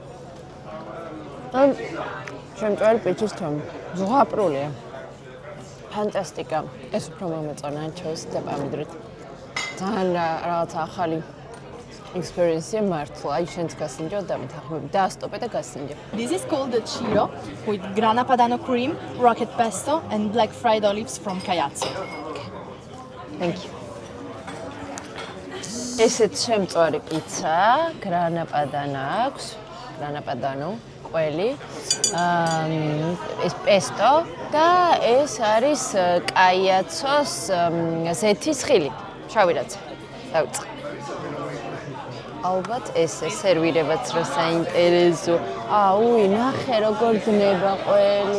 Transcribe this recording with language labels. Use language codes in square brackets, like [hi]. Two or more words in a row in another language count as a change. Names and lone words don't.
[ka] შემწვარი პიცის თემი. ზღაპრულია. ფანტასტიკა. ეს უფრო მომეწონა ანჩოუსით და პამიდრით. ძალიან რაღაც ახალი experience მართლა. აი შენც გასინჯო და მეთანხმები დაასტოპე და გასინჯე. [en] This is called the chiro with grana padano cream, rocket pesto and black fried olives from Caiazzo. Thank you. [ka] ესეც შემწვარი პიცა, grana padano აქვს, grana padano, ყველი. ეს პესტო და ეს არის კაიაცოს ზეთის ხილი. შავი რაცა. დავიწყე. ალბათ ესე სერვირებაც რა საინტერესო. აუი, ნახე როგორ დნება ყველი.